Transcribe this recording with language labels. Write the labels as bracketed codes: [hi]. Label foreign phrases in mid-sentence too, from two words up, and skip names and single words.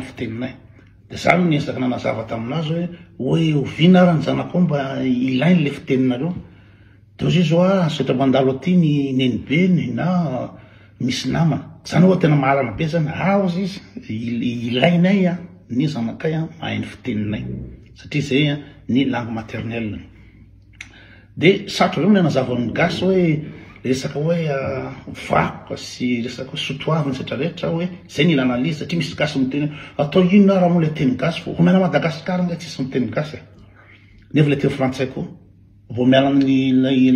[mg] fiteninay de zany niezaka nanazava taminazy hoe oviana ara ny zanako mba ilainy le fiteninareo de ozy izy setra mandalo aty ny nenibeny na misy namana zany hoe tena mahalana be zany ozy izy ilainay ny zanakay mahay ny fiteninay satria zay ny [fr] langue maternelle [mg] de sarotra reo nanazava amin'ny gasy hoe resaka hoe vakoka sy resaka sotoaviny setra rehetra hoe zay ny ilana an'izy satria misy gasy miteny atao ino raha moa le teny gasy fo omena Madagasikara nga tsisy miteny gasy nefa le teny frantsay koa vao miala ny